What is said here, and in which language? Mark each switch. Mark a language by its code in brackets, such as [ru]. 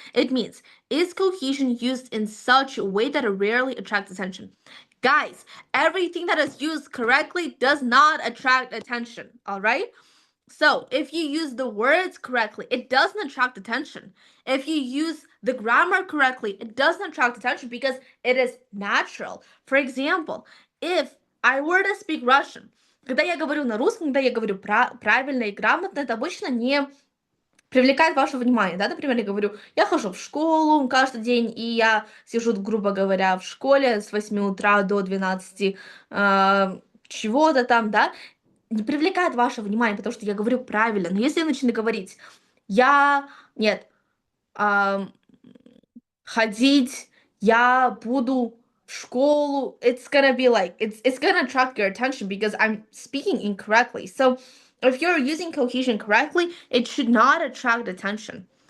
[en] It means, is cohesion used in such a way that it rarely attracts attention? Guys, everything that is used correctly does not attract attention, all right? So, if you use the words correctly, it doesn't attract attention. If you use the grammar correctly, it doesn't attract attention because it is natural. For example, if I were to speak Russian, [ru] когда я говорю на русском, когда я говорю правильно и грамотно, это обычно не привлекает ваше внимание, да, например, я говорю, я хожу в школу каждый день, и я сижу, грубо говоря, в школе с 8 утра до 12 чего-то там, да, не привлекает ваше внимание, потому что я говорю правильно. Но если я начну говорить, нет, ам, ходить, я буду в школу, [en] it's gonna be like, it's gonna attract your attention because I'm speaking incorrectly. So if you're using cohesion correctly, it should not attract attention.